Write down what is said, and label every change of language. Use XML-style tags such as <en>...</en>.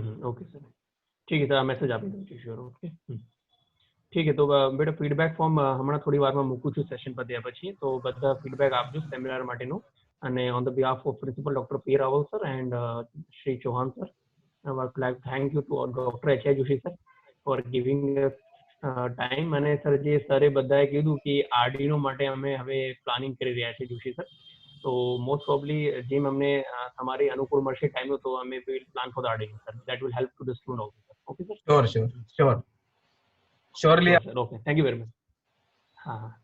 <gu>Okay sir, ઠીક છે sir, આ મેસેજ આપી દઉં છું. શ્યોર. ઓકે, ઠીક છે. તો બેટા ફીડબેક ફોર્મ હમણાં થોડી વારમાં મૂકું છું સેશન પત્યા પછી, તો બધા ફીડબેક આપજો સેમિનાર માટેનું.</gu> <en>અને on the behalf of principal doctor P Rawal sir and Shri Chauhan sir, I would like to thank you to Dr. H.I. Joshi sir for giving us time.</en> <gu>અને સર જે સરે બધાએ કીધું કે આર્ડિનો માટે અમે હવે પ્લાનિંગ કરી રહ્યા છીએ જોશી સર, તો</gu> <en>most probably</en> <gu>જેમ અમને તમારી અનુકૂળ મળશે ટાઈમ તો અમે</gu> <en>will plan for the Arduino</en> <gu>sir.</gu> <en>That will help to the student also sir. Okay sir. Surely. Okay, thank you very much. હા.</en>